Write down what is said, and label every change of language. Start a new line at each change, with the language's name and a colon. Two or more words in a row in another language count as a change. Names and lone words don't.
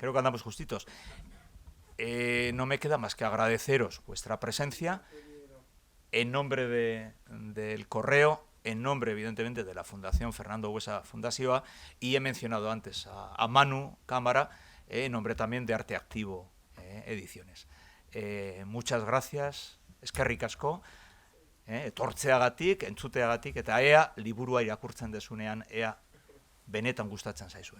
Spanish: Creo que andamos justitos. No me queda más que agradeceros vuestra presencia en nombre del Correo, en nombre, evidentemente, de la Fundación Fernando Buesa Fundazioa, y he mencionado antes a Manu Cámara, en nombre también de Arte Activo Ediciones. Muchas gracias,
Basque: eskerrik asko, etortzeagatik, entzuteagatik, eta ea liburua irakurtzen dezunean, ea benetan gustatzen zaizuen.